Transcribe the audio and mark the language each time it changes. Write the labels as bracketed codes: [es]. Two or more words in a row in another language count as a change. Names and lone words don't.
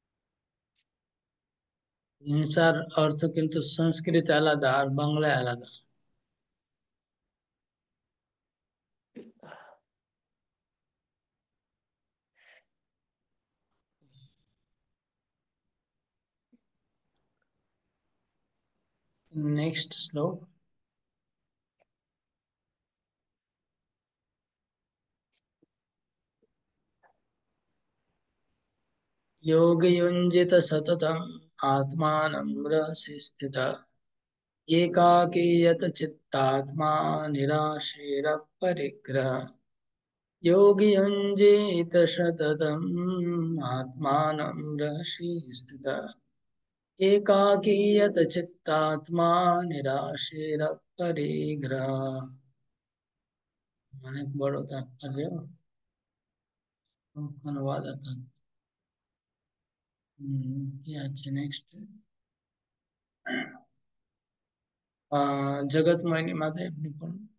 [bn] হিংসার অর্থ কিন্তু সংস্কৃতে আলাদা আর বাংলায় আলাদা। নেক্সট শ্লোক। [sa] योग युञ्जित सततम् आत्मानं रहसि स्थितः एकाकीयत चित्तात्मा निराशीरपरिग्रह। योगी युञ्जीत सततम् आत्मानं रहसि स्थितः एकाकीयत चित्तात्मा निराशीरपरिग्रह। [bn] অনেক বড় তাৎপর্য, অনুবাদ आता। কি আছে নেক্সট? জগৎ মোহিনী মাতায় আপনি পড়ুন।